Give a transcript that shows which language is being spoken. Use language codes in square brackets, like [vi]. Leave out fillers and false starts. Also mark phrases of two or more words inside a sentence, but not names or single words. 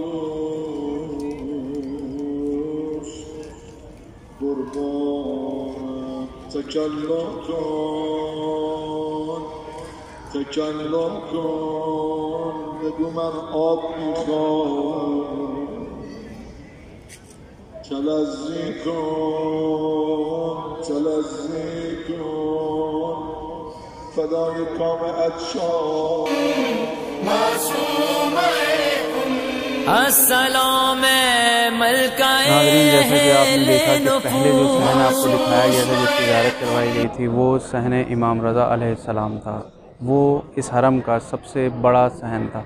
[fa] دوست قربان تکلم کن بگو من آب میخوام، تلذی کن فدای کام عطشان [ar] السلام ملکہ [ur] ناظرین، جیسا کہ آپ نے دیکھا کہ پہلے جو صحن آپ کو دکھایا گیا تھا جس کی زیارت کروائی گئی تھی وہ صحن امام رضا علیہ السلام تھا. وہ اس حرم کا سب سے بڑا صحن تھا.